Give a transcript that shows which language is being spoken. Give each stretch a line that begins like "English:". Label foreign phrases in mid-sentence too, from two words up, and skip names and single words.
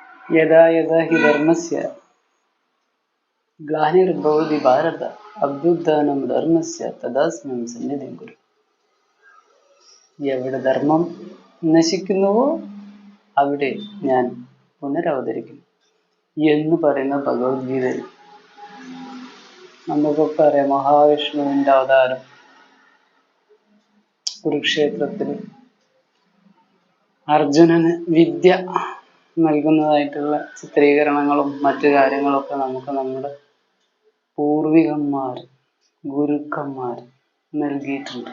Sanskrit: യഥാ യഥാ ഹി ധർമ്മസ്യ ഗ്ലാനിർഭവതി ഭാരത അഭ്യുത്ഥാനം ധർമ്മസ്യ തദാസ്മിൻ സന്നിധിം കുരു.
Malayalam: എവിടെ ധർമ്മം നശിക്കുന്നുവോ അവിടെ ഞാൻ പുനരവതരിക്കും എന്ന് പറയുന്ന ഭഗവത്ഗീതയിൽ നമുക്കൊക്കെ അറിയാം. മഹാവിഷ്ണുവിന്റെ അവതാരം കുരുക്ഷേത്രത്തിൽ അർജുനന് വിദ്യ നൽകുന്നതായിട്ടുള്ള ചിത്രീകരണങ്ങളും മറ്റു കാര്യങ്ങളൊക്കെ നമുക്ക് നമ്മുടെ പൂർവികന്മാർ ഗുരുക്കന്മാർ നൽകിയിട്ടുണ്ട്.